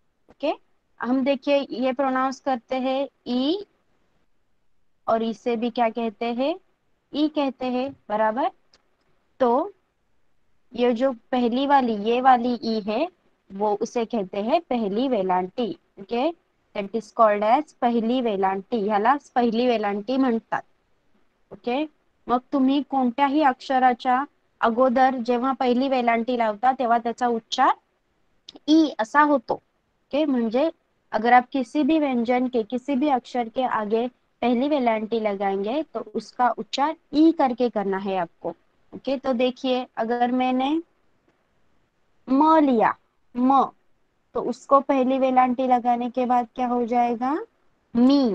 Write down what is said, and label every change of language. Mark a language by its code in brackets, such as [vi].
[hi] Okay, हम देखिए ये प्रोनाउंस करते हैं ई, और इसे भी क्या कहते हैं, ई कहते हैं, बराबर। तो ये जो पहली वाली, ये वाली ई है, वो उसे कहते हैं पहली वेलांटी। [en] okay, that is called as पहिली वेलांटी, [mr] ह्याला पहिली वेलांटी म्हणतात। ओके, मग तुम्ही कोणत्याही अक्षराच्या अगोदर जेव्हा पहिली वेलांटी लावता तेव्हा त्याचा उच्चार ई असा होतो। [hi] ओके, [mr] म्हणजे [hi] अगर आप किसी भी व्यंजन के किसी भी अक्षर के आगे पहली वेलांटी लगाएंगे तो उसका उच्चार ई करके करना है आपको। ओके, तो देखिए अगर मैंने म लिया, म, तो उसको पहली वेलांटी लगाने के बाद क्या हो जाएगा, मी।